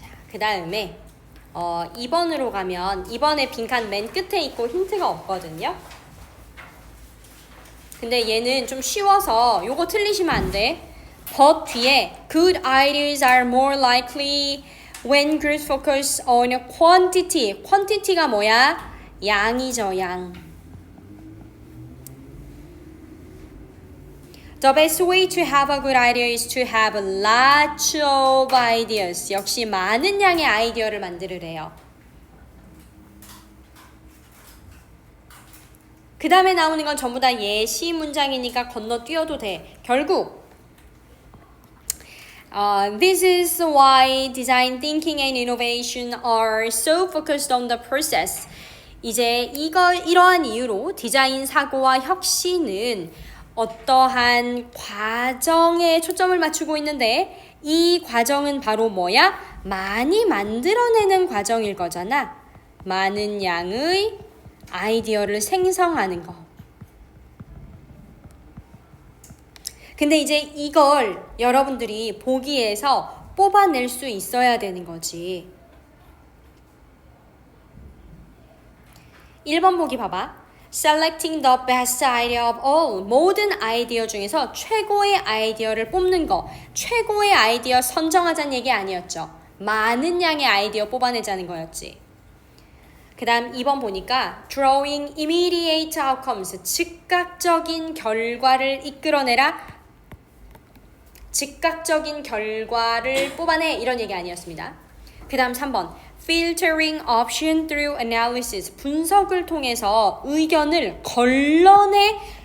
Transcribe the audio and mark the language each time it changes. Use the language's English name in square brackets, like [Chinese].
[Korean] 그 다음에 2번으로 가면 2번에 빈칸 맨 끝에 있고 힌트가 없거든요. 근데 얘는 좀 쉬워서 요거 틀리시면 안 돼. [English] but [Korean] 뒤에 [English] good ideas are more likely when groups focus on quantity. [Korean] quantity가 뭐야? 양이죠, 양. [English] The best way to have a good idea is to have lots of ideas. [Korean] 역시 많은 양의 아이디어를 만들으래요. 그 다음에 나오는 건 전부 다 예시 문장이니까 건너뛰어도 돼. 결국 [English] This is why design thinking and innovation are so focused on the process. [Korean] 이제 이러한 이유로 디자인 사고와 혁신은 어떠한 과정에 초점을 맞추고 있는데, 이 과정은 바로 뭐야? 많이 만들어내는 과정일 거잖아. 많은 양의 아이디어를 생성하는 거. 근데 이제 이걸 여러분들이 보기에서 뽑아낼 수 있어야 되는 거지. 1번 보기 봐봐. [English] Selecting the best idea of all. [Korean] 모든 아이디어 중에서 최고의 아이디어를 뽑는 거. 최고의 아이디어 선정하자는 얘기 아니었죠. 많은 양의 아이디어 뽑아내자는 거였지. 그 다음 2번 보니까 [English] Drawing immediate outcomes. [Korean] 즉각적인 결과를 이끌어내라. 즉각적인 결과를 뽑아내, 이런 얘기 아니었습니다. 그 다음 3번 [English] Filtering option through analysis. [Korean] 분석을 통해서 의견을 걸러내.